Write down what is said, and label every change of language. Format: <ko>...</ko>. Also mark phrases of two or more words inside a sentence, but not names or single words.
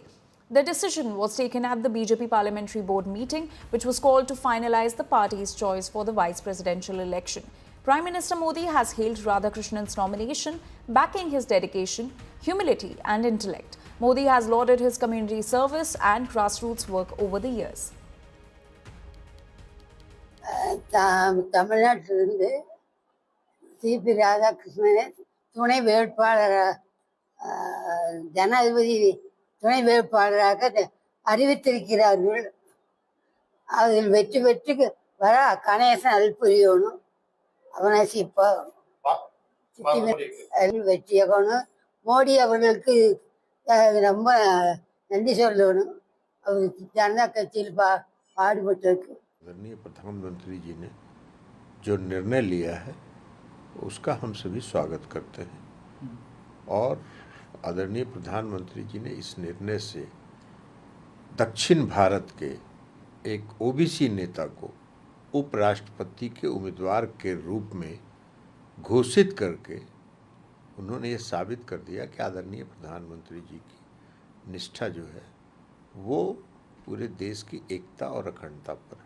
<en>The decision was taken at the BJP Parliamentary Board meeting, which was called to finalize the party's choice for the vice presidential election. Prime Minister Modi has hailed Radhakrishnan's nomination, backing his dedication, humility and intellect. Modi has lauded his community service and grassroots work over the years.</en> <ta>தமிழ்நாட்டிலிருந்து சிபி ராதாகிருஷ்ணனை துணை வேட்பாளராக ஜனாதிபதி துணை வேட்பாளராக அறிவித்திருக்கிறார்கள். அதில் வெற்றி பெற்று வர கணேசன் அல்புரியணும் அவனை வெற்றியாகணும். மோடி அவர்களுக்கு ரொம்ப நன்றி சொல்லணும். அவர் ஜனதா கட்சியில் பாடுபட்டிருக்கு.</ta> <hi>आदरणीय प्रधानमंत्री जी ने जो निर्णय लिया है उसका हम सभी स्वागत करते हैं और आदरणीय प्रधानमंत्री जी ने इस निर्णय से दक्षिण भारत के एक ओबीसी नेता को उपराष्ट्रपति के उम्मीदवार के रूप में घोषित करके उन्होंने ये साबित कर दिया कि आदरणीय प्रधानमंत्री जी की निष्ठा जो है वो पूरे देश की एकता और अखंडता पर है।</hi>